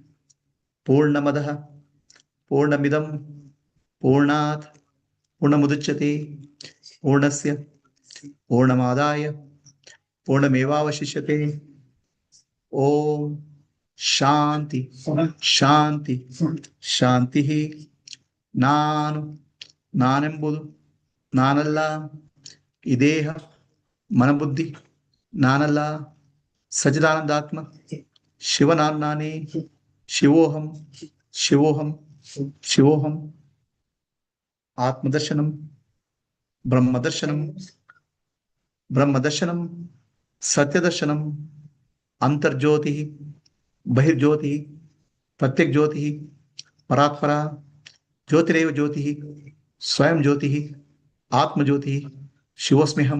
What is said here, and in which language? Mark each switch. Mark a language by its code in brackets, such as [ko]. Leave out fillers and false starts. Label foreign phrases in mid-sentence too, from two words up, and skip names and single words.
[sa] पूर्णमदः पूर्णमिदं पूर्णात् पूर्णमुदच्यते पूर्णस्य पूर्णमादाय पूर्णमेवावशिष्यते. ॐ शान्तिः शान्तिः शान्तिः. [kn] ನಾನು ನಾನೆಂಬುದು ನಾನಲ್ಲ. ಈ ದೇಹ ಮನಬುದ್ಧಿ ನಾನಲ್ಲ. ಸಚ್ಚಿದಾನಂದಾತ್ಮ ಶಿವನಾನ್ನೇ. [sa] ಶಿವೋಹಂ ಶಿವೋಹಂ ಶಿವೋಹಂ. ಆತ್ಮದರ್ಶನಂ ಬ್ರಹ್ಮದರ್ಶನಂ ಬ್ರಹ್ಮದರ್ಶನಂ ಸತ್ಯದರ್ಶನಂ ಅಂತರ್ಜ್ಯೋತಿ ಬಹಿರ್ಜ್ಯೋತಿ ಪ್ರತ್ಯಕ್ ಜ್ಯೋತಿ ಪರಾತ್ಪರ ज्योतिरेव ज्योति स्वयं ज्योति आत्मज्योति शिवोऽस्म्यहं.